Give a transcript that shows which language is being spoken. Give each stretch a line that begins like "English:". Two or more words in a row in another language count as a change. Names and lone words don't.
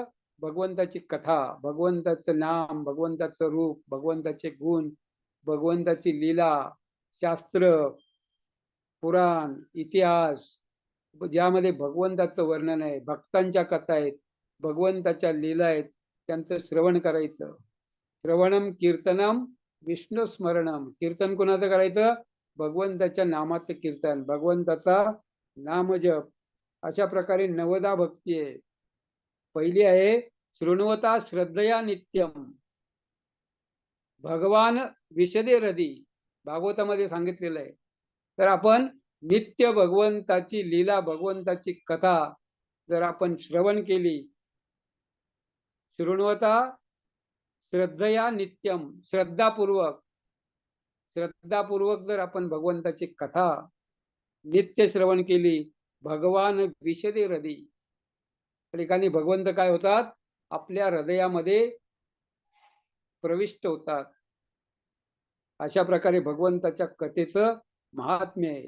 Marathi: भगवंताची कथा, भगवंताचं नाम, भगवंताचं रूप, भगवंताचे गुण, भगवंताची लीला, शास्त्र, पुराण, इतिहास, ज्यामध्ये भगवंताचं वर्णन आहे, भक्तांच्या कथा आहेत, भगवंताच्या लीला आहेत, त्यांचं श्रवण करायचं.
Sanskrit: श्रवणम कीर्तनम विष्णू स्मरणम.
Marathi: कीर्तन कोणाचं करायचं? भगवंताच्या नामाचं कीर्तन, भगवंताचा नामजप. अशा प्रकारे नवदा भक्ती आहे. पहिली आहे
Sanskrit: शृण्वता श्रद्धया नित्यम. भगवान विशदे हृदी,
Marathi: भागवतामध्ये सांगितलेलं आहे. तर आपण नित्य भगवंताची लीला, भगवंताची कथा जर आपण श्रवण केली,
Sanskrit: शृण्वता श्रद्धया नित्यम,
Marathi: श्रद्धापूर्वक जर आपण भगवंताची कथा नित्य श्रवण केली,
Sanskrit: भगवान विशदे हृदी,
Marathi: त्या ठिकाणी भगवंत काय होतात? आपल्या हृदयामध्ये प्रविष्ट होतात. अशा प्रकारे भगवंताच्या कथेचं महात्म्य आहे.